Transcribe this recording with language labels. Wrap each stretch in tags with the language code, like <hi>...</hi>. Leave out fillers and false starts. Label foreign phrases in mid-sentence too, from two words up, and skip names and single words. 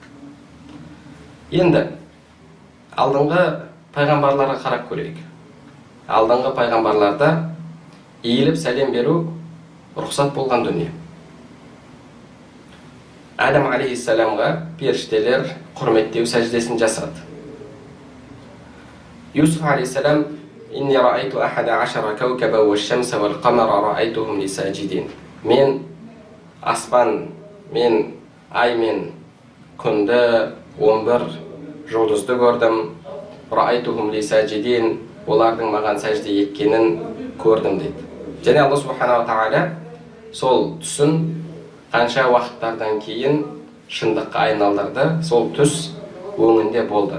<kk>Енді алдыңғы пайғамбарларға қарап көрейік. Алдыңғы пайғамбарларда иіліп сәлем беру рұқсат болған дүние. Адам алейхиссаламға періштелер құрметтеу сәждесін жасады.</kk> <ar>Юсуф алейхиссалам «إني رأيت أحد عشر كوكبا والشمس والقمر رأيتهم لي ساجدين».</ar> <kk>Мен аспан, мен ай, мен күнді, 11 жұлдызды көрдім.</kk> <ar>رأيتهم لي ساجدين,</ar> <kk>олардың маған сәжде еткенін көрдім дейді. Және Алла субханала тағала сол түсін қанша уақыттардан кейін шындыққа айналдырды, сол түс өңінде болды.</kk>